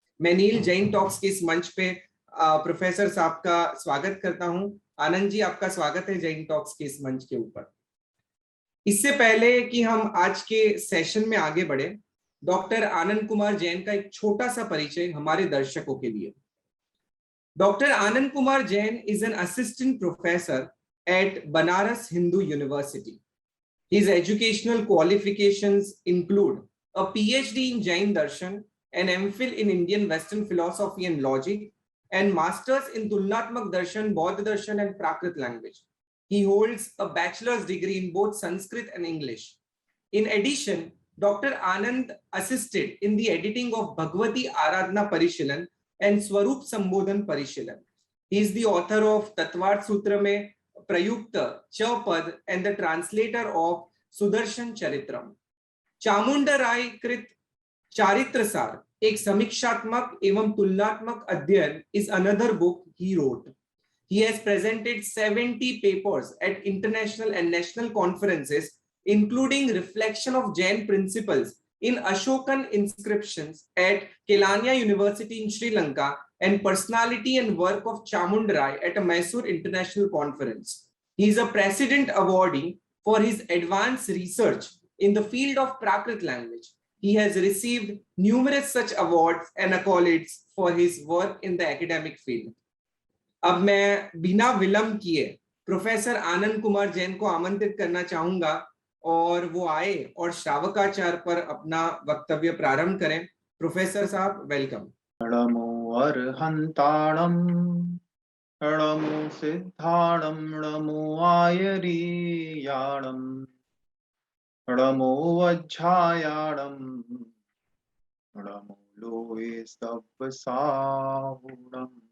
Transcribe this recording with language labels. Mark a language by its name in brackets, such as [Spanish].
[Hindi] मैं नील जैन टॉक्स के इस मंच पे प्रोफेसर साहब का स्वागत करता हूं। आनंद जी, आपका स्वागत है जैन टॉक्स के इस मंच के ऊपर। इससे पहले कि हम आज के सेशन में आगे बढ़े, डॉक्टर आनंद कुमार जैन का एक छोटा सा परिचय हमारे दर्शकों के लिए। [English] Dr. Anand Kumar Jain is an assistant professor at Banaras Hindu University. His educational qualifications include a PhD in Jain Darshan, an MPhil in Indian Western Philosophy and Logic, and Masters in Tulnatmak Darshan, Bodh Darshan, and Prakrit language. He holds a bachelor's degree in both Sanskrit and English. In addition, Dr. Anand assisted in the editing of Bhagavati Aradhana Parishilan and Swarup Sambodhan Parishilan. He is the author of Tattvard Sutra में प्रयुक्त चपद and the translator of Sudarshan Charitram. Chamunda Rai कृत चारित्र सार एक समीक्षात्मक एवं तुलनात्मक अध्ययन is another book he wrote. He has presented 70 papers at international and national conferences, including reflection of Jain principles in Ashokan inscriptions at Kelania University in Sri Lanka, and personality and work of Chamundarai at a Mysore International Conference. He is a President Awardee for his advanced research in the field of Prakrit language. He has received numerous such awards and accolades for his work in the academic field. [Hindi] अब मैं बिना विलंब किए professor Anand Kumar Jain को आमंत्रित करना चाहूंगा और वो आए और श्रावकाचार पर अपना वक्तव्य प्रारंभ करें। प्रोफेसर साहब, वेलकम। [Prakrit languages] नमो अर्हन्ताणं नमो सिद्धाणं नमो आयरीयाणं नमो वज्झायाणं नमो लोहे सब्बसाहुणम्।